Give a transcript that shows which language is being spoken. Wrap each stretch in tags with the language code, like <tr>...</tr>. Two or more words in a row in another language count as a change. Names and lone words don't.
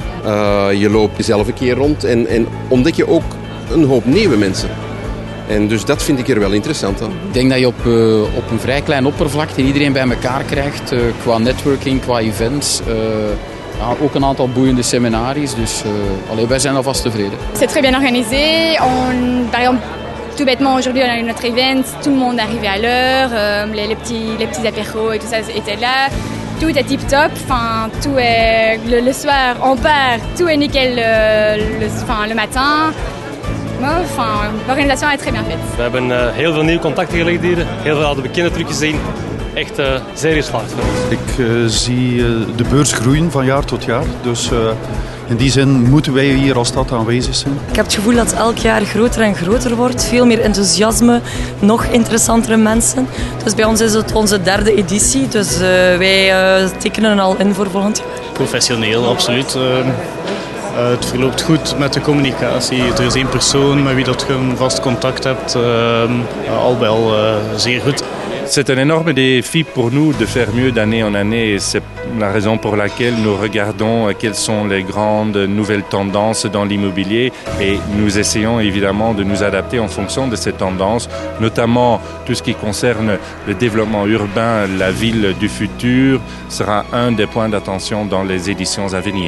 <nl>Je loopt jezelf een keer rond en ontdek je ook een hoop nieuwe mensen. En dus dat vind ik er wel interessant aan. Ik denk dat je op een vrij klein oppervlakte iedereen bij elkaar krijgt. Qua networking, qua events. Ook een aantal boeiende seminaries. Dus wij zijn alvast tevreden.</nl> <fr>C'est très bien organisé. Par exemple, tout bêtement, aujourd'hui on a eu notre event. Tout le monde arrivait à l'heure. Les petits apéros et tout ça étaient là. Tout est tip top. Enfin, tout est le soir on part. Tout est nickel le matin. Enfin, l'organisation est très bien faite.</fr> <nl>We hebben heel veel nieuwe contacten gelegd hier. Heel veel oude bekenden teruggezien. Echt zeer geslaagd voor ons. Ik zie de beurs groeien van jaar tot jaar. Dus in die zin moeten wij hier als stad aanwezig zijn. Ik heb het gevoel dat het elk jaar groter en groter wordt. Veel meer enthousiasme, nog interessantere mensen. Dus bij ons is het onze 3e editie. Dus wij tekenen al in voor volgend jaar. Professioneel, absoluut. Het verloopt goed met de communicatie. Er is 1 persoon met wie dat je een vast contact hebt. Al wel zeer goed.</nl> <fr>C'est un énorme défi pour nous de faire mieux d'année en année et c'est la raison pour laquelle nous regardons quelles sont les grandes nouvelles tendances dans l'immobilier et nous essayons évidemment de nous adapter en fonction de ces tendances, notamment tout ce qui concerne le développement urbain, la ville du futur sera un des points d'attention dans les éditions à venir.</fr>